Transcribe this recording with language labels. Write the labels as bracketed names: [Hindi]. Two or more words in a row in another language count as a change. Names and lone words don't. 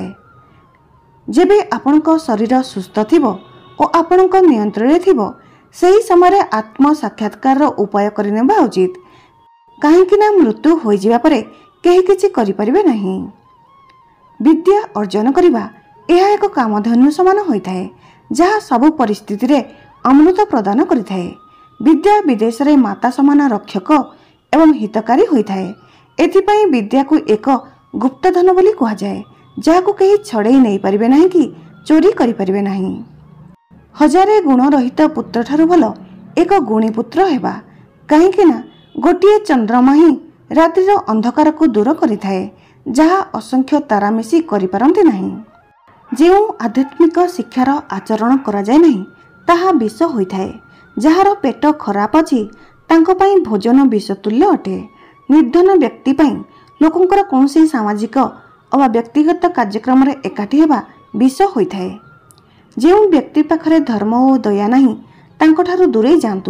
[Odia] ଯେବେ ଆପଣଙ୍କ ଶରୀର ସୁସ୍ଥ ଥିବ ଓ ଆପଣଙ୍କ ନିୟନ୍ତ୍ରଣ ଥିବ, ସେହି ସମୟ ଆତ୍ମ ସାକ୍ଷାତ୍କାର ଉପାୟ କରିନେବା ଉଚିତ। କାହିଁକିନା ମୃତ୍ୟୁ ହୋ ଯିବା ପରେ କେହି କିଛି କରି ପାରିବେ ନାହିଁ। ବିଦ୍ୟା ଅର୍ଜନ କରିବା ଏହା ଏକ କାମଧେନୁ ସମାନ ହୋଇଥାଏ, ଯାହା ସବୁ ପରିସ୍ଥିତି ରେ ଅମୃତ ପ୍ରଦାନ କରିଥାଏ। ବିଦ୍ୟା ବିଦେଶ ରେ ମାତା ସମାନ ରକ୍ଷକ ଏବଂ ହିତକାରୀ ହୋଇଥାଏ। ଏଥିପାଇଁ ବିଦ୍ୟା କୁ ଏକ ଗୁପ୍ତଧନ ବୋଲି କହା ଯାଏ, ଯାହାକୁ କେହି ଛଡ଼େଇ ନହିଁ ପାରିବେ ନାହିଁ କି ଚୋରି କରି ପାରିବେ ନାହିଁ। ହଜାରେ ଗୁଣ ରହିତ ପୁତ୍ର ଠାରୁ ଭଲ ଏକ ଗୁଣୀ ପୁତ୍ର ହେବା, କାହିଁକିନା ଗୋଟିଏ ଚନ୍ଦ୍ରମା ହିଁ ରାତ୍ରିର ଅନ୍ଧକାର କୁ ଦୂର କରିଥାଏ, ଯାହା ଅସଂଖ୍ୟ ତାରା ମିଶି କରି ପାରନ୍ତି ନାହିଁ। ଯେଉଁ ଆଧ୍ୟାତ୍ମିକ ଶିକ୍ଷାର ଆଚରଣ କରା ଯାଏ ନାହିଁ, ତାହା ବିଷ ହୋଇଥାଏ। ଯାହାର ପେଟ ଖରାପ ଅଛି, ତାଙ୍କୁ ପାଇଁ ଭୋଜନ ବିଷ ତୁଲ୍ୟ ଅଟେ। ନିର୍ଦ୍ଧନ ବ୍ୟକ୍ତି ପାଇଁ ଲୋକଙ୍କର କୌଣସି ସାମାଜିକ ଅବା ବ୍ୟକ୍ତିଗତ କାର୍ଯ୍ୟକ୍ରମ ରେ ଏକାଠି ହେବା ବିଷ ହୋଇଥାଏ। ଯେଉଁ ବ୍ୟକ୍ତି ପାଖରେ ଧର୍ମ ଓ ଦୟା ନାହିଁ, ତାଙ୍କ ଠାରୁ ଦୂରେ ଯାଆନ୍ତୁ।